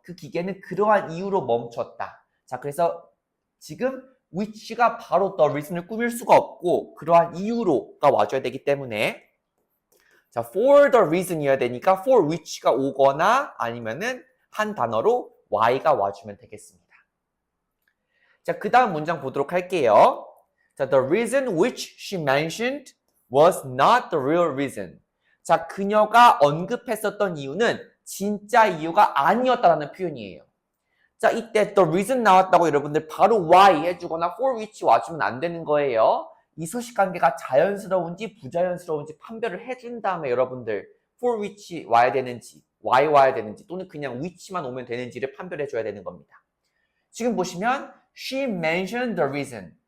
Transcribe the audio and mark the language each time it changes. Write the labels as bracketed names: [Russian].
[Korean] 그 기계는 그러한 이유로 멈췄다. 자, 그래서 지금 which가 바로 the reason을 꾸밀 수가 없고 그러한 이유로가 와줘야 되기 때문에 자, for the reason이어야 되니까 for which가 오거나 아니면은 한 단어로 why가 와주면 되겠습니다. 자, 그 다음 문장 보도록 할게요. [English] 자, the reason which she mentioned was not the real reason. [Korean] 자, 그녀가 언급했었던 이유는 진짜 이유가 아니었다라는 표현이에요. 자, 이때 the reason 나왔다고 여러분들 바로 why 해주거나 for which 와주면 안 되는 거예요. 이 수식 관계가 자연스러운지 부자연스러운지 판별을 해준 다음에 여러분들 for which 와야 되는지, why 와야 되는지 또는 그냥 which만 오면 되는지를 판별해 줘야 되는 겁니다. 지금 보시면 [English] she mentioned the reason.